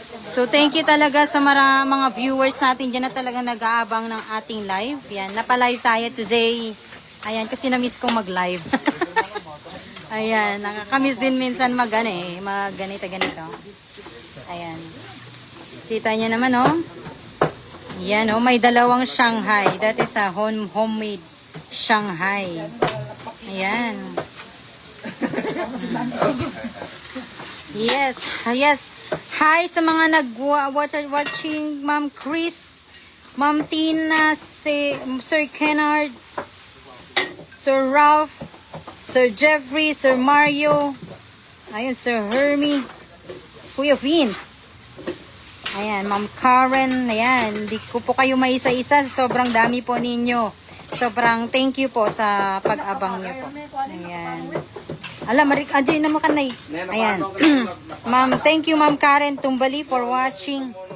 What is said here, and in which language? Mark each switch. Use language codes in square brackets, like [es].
[tl] So, thank you talaga sa mga viewers natin dyan na talaga nag-aabang ng ating live. Yan, napalive tayo today. Ayan, kasi na-miss kong mag-live. Ayan, nakakamiss din minsan mag-ganito. Ayan. Kita niya naman, oh. Yan, oh, may dalawang Shanghai. [en] That is a homemade Shanghai. [tl] Ayan. Yes. Hi sa mga watching, Ma'am Chris, Ma'am Tina, Sir Kennard, Sir Ralph, Sir Jeffrey, Sir Mario, ayun, Sir Hermie, Kuya Vince. Ayan, Ma'am Karen, ayan, hindi ko po kayo maisa-isa, sobrang dami po ninyo. Sobrang thank you po sa pag-abang niyo po. Ayan. Alam, Marik, Ajay naman ka na. Ayan. Ma'am, thank you Ma'am Karen Tumbali for watching.